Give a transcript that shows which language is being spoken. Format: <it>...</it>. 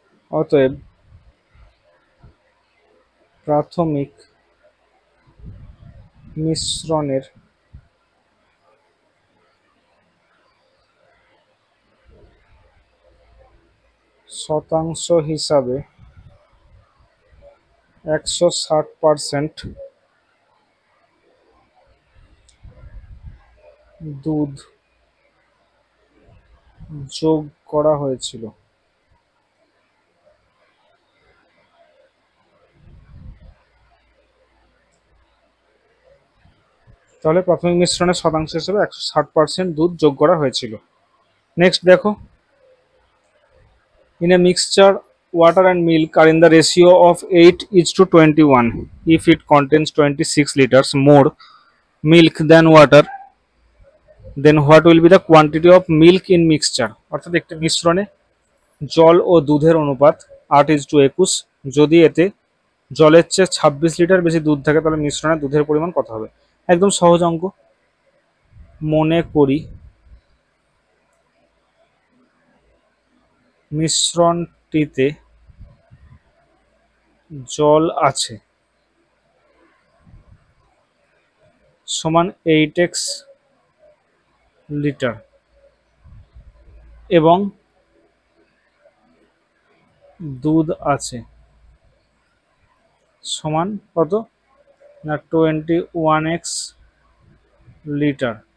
<bn>অতএব প্রাথমিক মিশ্রণের শতাংশ হিসাবে 160% দুধ যোগ করা হয়েছিল। তাহলে প্রাথমিক মিশ্রণের শতাংশ হিসেবে 160% দুধ যোগ করা হয়েছিল। নেক্সট দেখো,</bn> <en>in a mixture water and milk are in the ratio of 8:21 if it contains 26 liters more milk than water, then what will be the quantity of milk in mixture?</en> <bn>অর্থাৎ একটি মিশ্রণে জল ও দুধের অনুপাত 8:21, যদি এতে জলের চেয়ে 26 লিটার বেশি দুধ থাকে তাহলে মিশ্রণে দুধের পরিমাণ কত হবে? একদম সহজ অঙ্ক। মনে করি মিশ্রণটিতে জল আছে সমান 8x লিটার এবং দুধ আছে সমান কত না 21x লিটার।</bn>